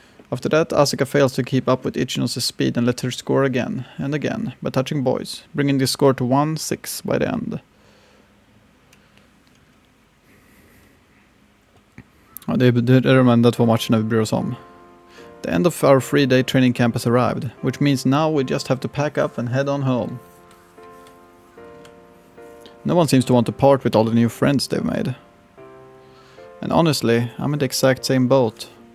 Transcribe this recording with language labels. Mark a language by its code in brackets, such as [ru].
[en] After that, Asuka fails to keep up with Ichinose's speed and lets her score again and again by touching boys, bringing the score to 1-6 by the end. [sv] Ja, det är de enda 2 matcherna vi bryr oss om. [en] The end of our 3-day training camp has arrived, which means now we just have to pack up and head on home. No one seems to want to part with all the new friends they've made. And honestly, I'm in the exact same boat.